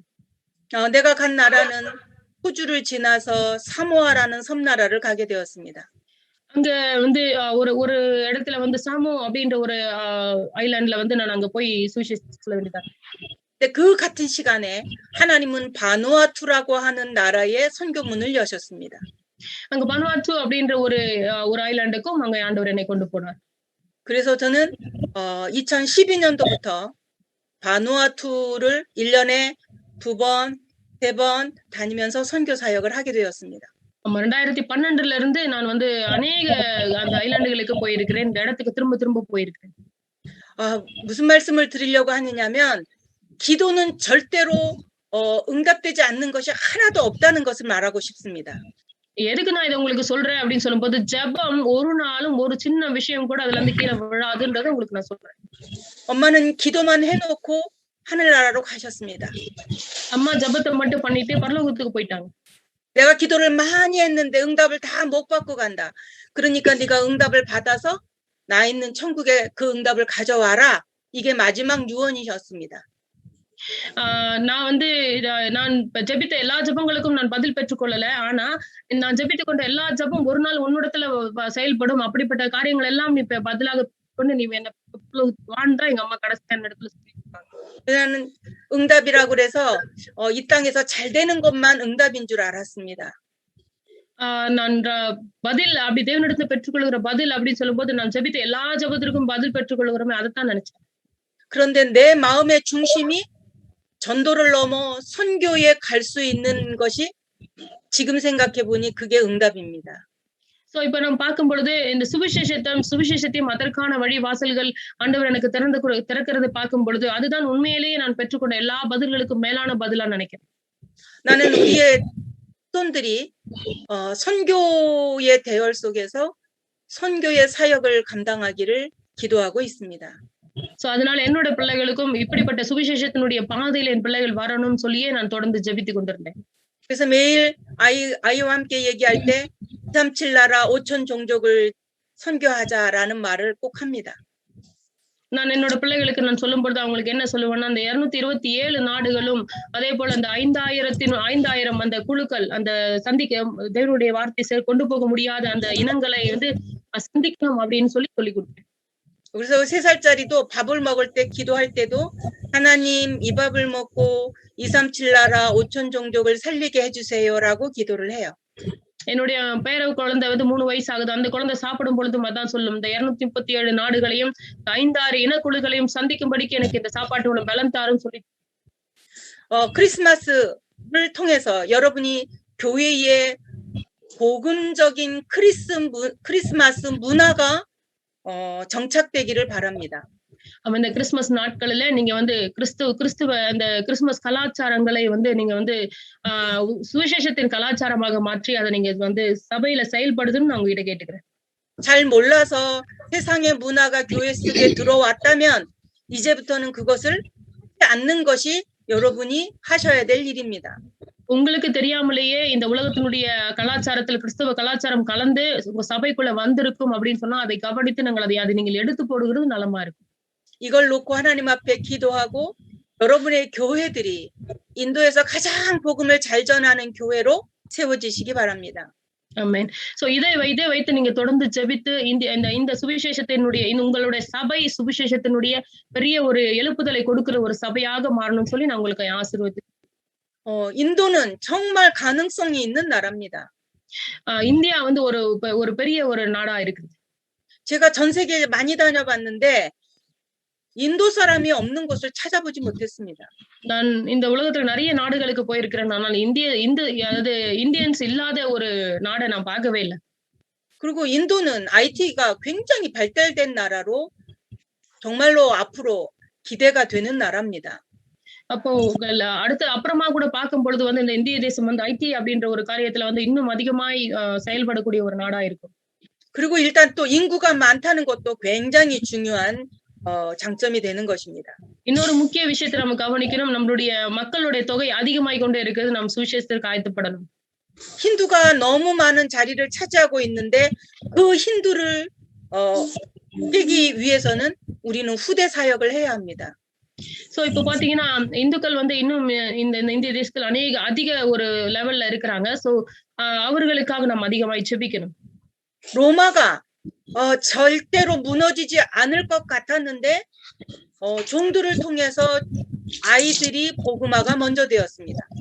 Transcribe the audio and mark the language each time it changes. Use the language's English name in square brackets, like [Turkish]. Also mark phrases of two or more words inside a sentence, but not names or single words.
[Korean] 내가 간 나라는 호주를 지나서 사모아라는 섬나라를 가게 되었습니다. [Tamil] அங்க வந்து ஒரு இடத்துல வந்து சாமோ அப்படின்ற ஒரு ஐலாண்ட்ல வந்து நான் அங்க போய் சுவிசேஷம் சொல்ல வேண்டியதா. [Korean] 근데 그 같은 시간에 하나님은 바누아투라고 하는 나라에 선교문을 여셨습니다. [Tamil] அங்க பனுவாத்து அப்படின்ற ஒரு ஐலாண்டுக்கும் அங்க ஆண்டவர் என்னை கொண்டு போனார். [Korean] 그래서 저는 2012년도부터 바누아투를 1년에 2번, 3번 다니면서 선교 사역을 하게 되었습니다. [Tamil] 2012ல இருந்து நான் வந்து அநேக அந்த ஐலாண்டுகளுக்கு போயிருக்கிறேன். இந்த இடத்துக்கு திரும்ப போயிருக்கிறேன். [Korean] 무슨 말씀을 드리려고 하느냐면 기도는 절대로 응답되지 않는 것이 하나도 없다는 것을 말하고 싶습니다. [Tamil] எதுக்கு நான் இதை உங்களுக்கு சொல்றேன் அப்படின்னு சொல்லும்போது ஜெபம் ஒரு நாளும் ஒரு சின்ன விஷயம் கூட அதுல இருந்து கீழே விழாதுன்றதை உங்களுக்கு நான் சொல்றேன். [Korean] 엄마는 기도만 해놓고 하늘나라로 가셨습니다. [Tamil] அம்மா ஜெபத்தை மட்டும் பண்ணிட்டு பரலோகத்துக்கு போயிட்டாங்க. [Korean] 내가 기도를 많이 했는데 응답을 다 못 받고 간다. 그러니까 네가 응답을 받아서 나 있는 천국에 그 응답을 가져와라. 이게 마지막 유언이셨습니다. [Tamil] நான் ஜெபித்த எல்லா ஜெபங்களுக்கும் நான் பதில் பெற்றுக்கொள்ளல. ஆனா நான் ஜெபித்துக் கொண்ட எல்லா ஜெபம் ஒரு நாள் உன்னிடத்துல செயல்படும். அப்படிப்பட்ட காரியங்கள் எல்லாம் நீ பதிலாக கொண்டு நீ என்ன வாழ்ந்தா எங்க அம்மா கடைசியான இடத்துல சொல்லியிருக்காங்க. [Korean] 나는 응답이라고 그래서 이 땅에서 잘 되는 것만 응답인 줄 알았습니다. [Tamil] நான் பதில் அப்படி தேவனிடத்துல பெற்றுக்கொள்கிற பதில் அப்படின்னு சொல்லும்போது நான் ஜெபித்த எல்லா ஜெபத்திற்கும் பதில் பெற்றுக்கொள்கிறோமே அதைத்தான் நினைச்சேன். [Korean] 그런데 내 마음의 중심이 전도를 넘어 선교에 갈 수 있는 것이 지금 생각해 보니 그게 응답입니다. [Tamil] இப்ப நம்ம பார்க்கும் பொழுது இந்த சுவிசேஷத்தையும் அதற்கான வழி வாசல்கள் ஆண்டவர் எனக்கு திறக்கிறது பார்க்கும் பொழுது அதுதான் உண்மையிலேயே நான் பெற்றுக்கொண்ட எல்லா பதில்களுக்கும் மேலான பதிலா நினைக்கிறேன். [Korean] 나는 우리의 손들이 선교의 대열 속에서 선교의 사역을 감당하기를 기도하고 있습니다. [Tamil] சோ அதனால என்னோட பிள்ளைகளுக்கும் இப்படிப்பட்ட சுவிசேஷத்தினுடைய பாதையில என் பிள்ளைகள் வரணும்னு சொல்லியே நான் தொடர்ந்து ஜெபித்துக் கொண்டிருந்தேன். [Korean] 그래서 매일 아이와 함께 얘기할 때 237 나라 5천 종족을 선교하자라는 말을 꼭 합니다. [Tamil] நான் என்னோட பிள்ளைகளுக்கு நான் சொல்லும் பொழுது அவங்களுக்கு என்ன சொல்லுவேன்னா, அந்த 227 நாடுகளும் அதே போல அந்த 5000 அந்த குழுக்கள் அந்த சந்திக்க தேவனுடைய வார்த்தை கொண்டு போக முடியாத அந்த இனங்களை வந்து சந்திக்கணும் அப்படின்னு சொல்லி கொடுத்தேன். [Korean] 그래서 3살짜리도 밥을 먹을 때 기도할 때도 하나님 이 밥을 먹고 237 나라 5천 종족을 살리게 해주세요라고 기도를 해요. [Tamil] என்னுடைய பேர குழந்தை வந்து 3 வயசு ஆகுது. அந்த குழந்தை சாப்பிடும் பொழுதும் அதான் சொல்லும். இந்த 237 நாடுகளையும் 5-6 இனக்குழுக்களையும் சந்திக்கும்படிக்கு எனக்கு இந்த சாப்பாட்டோட பலன் தாரும் சொல்லி. [Korean] 크리스마스를 통해서 여러분이 교회의 복음적인 크리스마스 문화가 정착되기를 바랍니다. [Tamil] இந்த கிறிஸ்துமஸ் நாட்களில நீங்க வந்து கிறிஸ்துவ அந்த கிறிஸ்துமஸ் கலாச்சாரங்களை வந்து நீங்க வந்து சுவிசேஷத்தின் கலாச்சாரமாக மாற்றி அதை நீங்க வந்து சபையில செயல்படுதுன்னு நான் உங்ககிட்ட கேட்டுக்கிறேன். [Korean] 잘 몰라서 세상의 문화가 교회 속에 들어왔다면 이제부터는 그것을 않는 것이 여러분이 하셔야 될 일입니다. [Tamil] உங்களுக்கு தெரியாமலேயே இந்த உலகத்தினுடைய கலாச்சாரத்தில் கிறிஸ்தவ கலாச்சாரம் கலந்து உங்க சபைக்குள்ள வந்திருக்கும் அப்படின்னு சொன்னா அதை கவனித்து அதை நீங்கள் எடுத்து போடுகிறது நலமா இருக்கும். [Korean] 이걸 놓고 하나님 앞에 기도하고 여러분의 교회들이 인도에서 가장 복음을 잘 전하는 교회로 세워지시기 바랍니다. [Tamil] ஆமென். சோ இதை வைத்து நீங்க தொடர்ந்து ஜெபித்து இந்த சுவிசேஷத்தினுடைய உங்களுடைய சபை சுவிசேஷத்தினுடைய பெரிய ஒரு எழுப்புதலை கொடுக்கிற ஒரு சபையாக மாறணும்னு சொல்லி நான் உங்களுக்கு ஆசீர்வதிக்கிறேன். [Korean] 인도는 정말 가능성이 있는 나라입니다. [Tamil] இந்தியா வந்து ஒரு பெரிய ஒரு நாடா இருக்குது. [Korean] 제가 전 세계에 많이 다녀봤는데 인도 사람이 없는 곳을 찾아보지 못했습니다. [Tamil] நான் இந்த உலகத்துல நிறைய நாடுகளுக்கு போயிருக்கிறேன். ஆனால் இந்தியன்ஸ் இல்லாத ஒரு நாடை நான் பார்க்கவே இல்லை. [Korean] 그리고 인도는 IT가 굉장히 발달된 나라로 정말로 앞으로 기대가 되는 나라입니다. [Tamil] அப்போ அப்புறமா கூட பார்க்கும் பொழுது வந்து இந்த இந்திய தேசம் வந்து ஐடி அப்படின்ற ஒரு காரியத்துல வந்து இன்னும் அதிகமாய் செயல்படக்கூடிய ஒரு நாடா இருக்கும். [Korean] 그리고 일단 또 인구가 많다는 것도 굉장히 중요한 장점이 되는 것입니다. [Tamil] இன்னொரு முக்கிய விஷயத்தை நம்ம கவனிக்கணும். நம்மளுடைய மக்களுடைய தொகை அதிகமாய் கொண்டே இருக்குது. நாம் சுவிசேஷத்திற்கு ஆயத்தப்படணும். [Korean] 힌두가 너무 많은 자리를 차지하고 있는데 그 힌두를 깨기 위해서는 우리는 후대 사역을 해야 합니다. [Tamil] சோ இப்ப பாத்தீங்கன்னா இந்துக்கள் வந்து இன்னும் இந்த இந்திய தேசத்துல அதிக ஒரு லெவல்ல இருக்கிறாங்க. சோ அவர்களுக்காக நாம் அதிகமாய் ஜெபிக்கணும். [Korean] 로마가 절대로 무너지지 않을 것 같았는데 종들을 통해서 아이들이 복음화가 먼저 되었습니다.